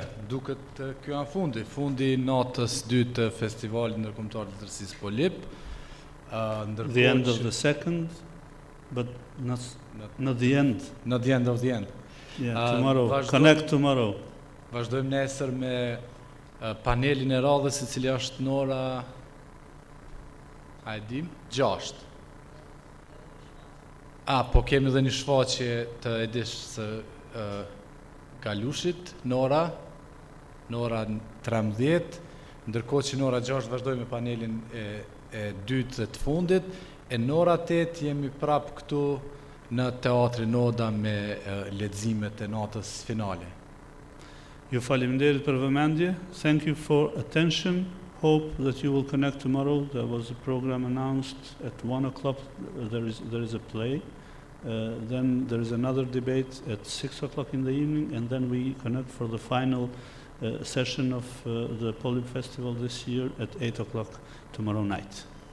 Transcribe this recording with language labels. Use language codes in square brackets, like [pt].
[sq] Duket kjo janë fundi natës 2 të festivalit ndërkombëtar të letërsisë POLIP. [en] The end of the second, but not the end. Not the end of the end. Yeah, tomorrow. Connect tomorrow. [sq] Vazhdojmë nesër me panelin e radhës, i cili është në ora 6. Po kemi edhe një shfaqje të edish së Galushit në ora 13, ndërkohë që në ora 6 vazhdojmë me panelin e dytë të fundit, e në ora 8 jemi prap këtu në Teatri Noda me leximet e natës finale. Ju faleminderit për vëmendje. [en] Thank you for attention. Hope that you will connect tomorrow. There was a program announced at 1 o'clock. There is a play. Then there is another debate at 6 o'clock in the evening, and then we connect for the final session of the POLIP Festival this year at 8 o'clock tomorrow night.